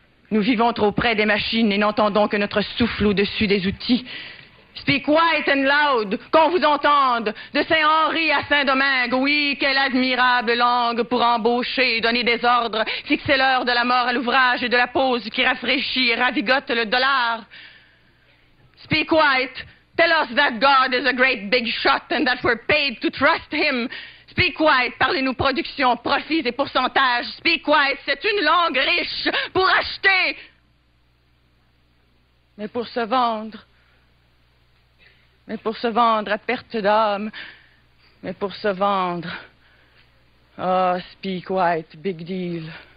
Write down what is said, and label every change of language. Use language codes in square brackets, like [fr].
[fr] Nous vivons trop près des machines et n'entendons que notre souffle au-dessus des outils. [en] Speak white and loud, [fr] qu'on vous entende, de Saint-Henri à Saint-Domingue. Oui, quelle admirable langue pour embaucher et donner des ordres, fixer l'heure de la mort à l'ouvrage et de la pause qui rafraîchit et ravigote le dollar. [en] Speak white. Tell us that God is a great big shot and that we're paid to trust him. Speak white. [fr] Parlez-nous production, profits et pourcentages. Speak white. C'est une langue riche pour acheter. Mais pour se vendre. Mais pour se vendre à perte d'âme. Mais pour se vendre. Oh, [en] speak white, big deal.